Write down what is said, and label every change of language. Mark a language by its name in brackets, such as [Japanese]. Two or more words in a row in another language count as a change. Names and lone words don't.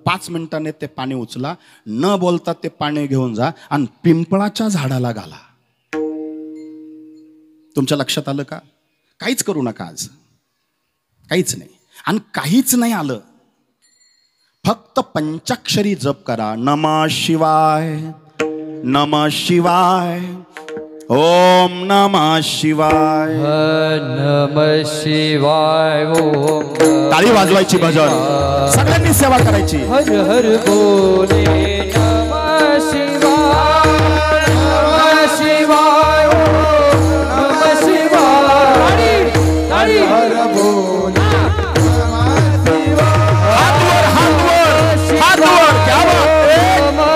[Marathi] 5 मिनिटांनी ते पाणी उचला, न बोलता ते पाणी घेऊन जा आणि पिंपळाच्या झाडाला घाला. तुमच्या लक्षात आलं का? काहीच करू नका आज. काहीच नाही. आणि काहीच नाही आलं, फक्त पंचाक्षरी जप करा. [Sanskrit] नमः शिवाय, नमः शिवाय, ओम नमः शिवाय, नमः शिवाय, ओम. [Marathi] टाळी वाजवायची, भजन सगळ्यांनी सेवा करायची. [Sanskrit] हर हर बोले नमः शिवाय, नमः शिवाय, ओम नमः शिवाय. टाळी हर बोले नमः शिवाय. [Marathi] हात वर, हात वर, हात वर. [Hindi] क्या बात.